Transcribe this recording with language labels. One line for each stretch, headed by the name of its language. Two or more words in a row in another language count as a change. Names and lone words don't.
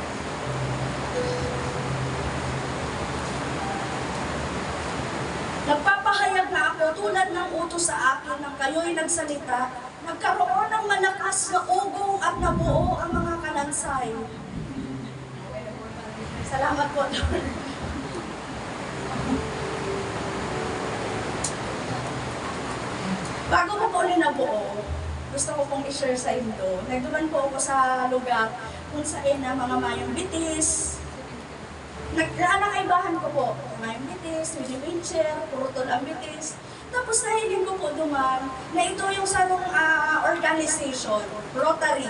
Filipino: Nagpapahayag na ako tulad ng utos sa akin nang kayo'y nagsalita, nagkaroon ng malakas na ugong at nabuo ang mga kalansay. Salamat po, Lord. Bago ko po ulit nabuo, gusto ko pong i-share sa inyo.
Bikol: Nagduman po ako sa lugar kung saan na mga mayong bitis. Nakaibahan ko po, mayong bitis, mini wheelchair, purutol ang bitis. Tapos nahiling ko po duman na ito yung sarong organization, Rotary.